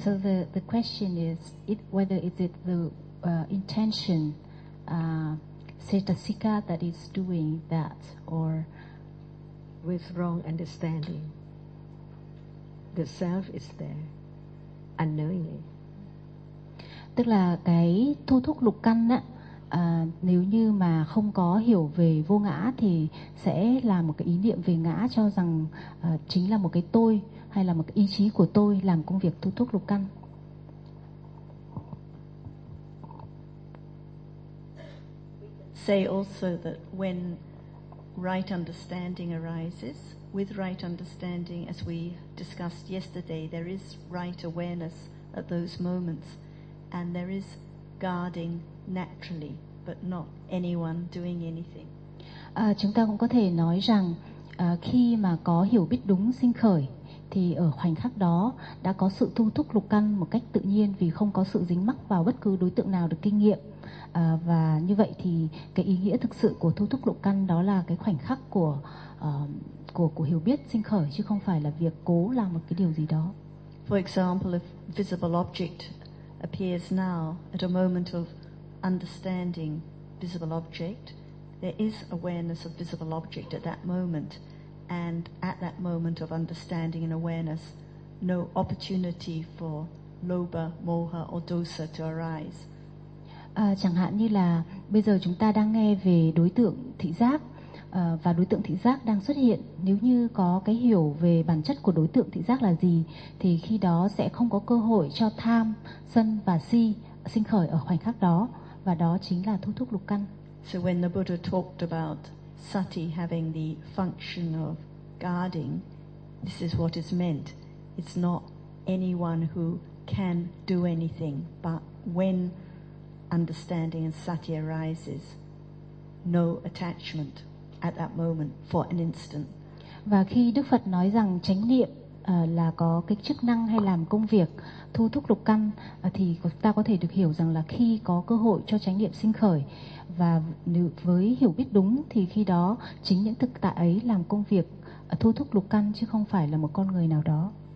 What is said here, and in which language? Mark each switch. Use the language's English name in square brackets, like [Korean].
[English] So the question is, whether it's the intention, cetasika, that is doing that, or? With wrong understanding. The self is there, unknowingly. [Vietnamese] Tức là cái thu thúc lục căn á, nếu như mà không có hiểu về vô ngã thì sẽ là một cái ý niệm về ngã, cho rằng chính là một cái tôi hay là một cái ý chí của tôi làm công việc thu thúc lục căn. [English] Say also that when right understanding arises, with right understanding, as we discussed yesterday, there is right awareness at those moments. And there is guarding naturally, but not anyone doing anything. [Vietnamese] Chúng ta cũng có thể nói rằng khi mà có hiểu biết đúng sinh khởi, thì ở khoảnh khắc đó đã có sự thu thúc lục căn một cách tự nhiên, vì không có sự dính mắc vào bất cứ đối tượng nào được kinh nghiệm. Và như vậy thì cái ý nghĩa thực sự của thu thúc lục căn đó là cái khoảnh khắc của hiểu biết sinh khởi, chứ không phải là việc cố làm một cái điều gì đó. [English] For example, if visible object appears now at a moment of understanding visible object, there is awareness of visible object at that moment, and at that moment of understanding and awareness, no opportunity for lobha, moha, or dosa to arise. [Vietnamese] Chẳng hạn như là bây giờ chúng ta đang nghe về đối tượng thị giác và đối tượng thị giác đang xuất hiện. Nếu như có cái hiểu về bản chất của đối tượng thị giác là gì thì khi đó sẽ không có cơ hội cho tham, sân và si sinh khởi ở khoảnh khắc đó, và đó chính là thôi thúc lục căn. [English] So when the Buddha talked about sati having the function of guarding, this is what is meant. It's not anyone who can do anything, but when understanding and sati arises, no attachment at that moment for an instant. [Vietnamese] Và khi Đức Phật nói rằng chánh niệm là có cái chức năng hay làm công việc thu thúc lục căn, thì ta có thể được hiểu rằng là khi có cơ hội cho chánh niệm sinh khởi, và với hiểu biết đúng thì khi đó chính những thực tại ấy làm công việc thu thúc lục căn, chứ không phải là một con người nào đó.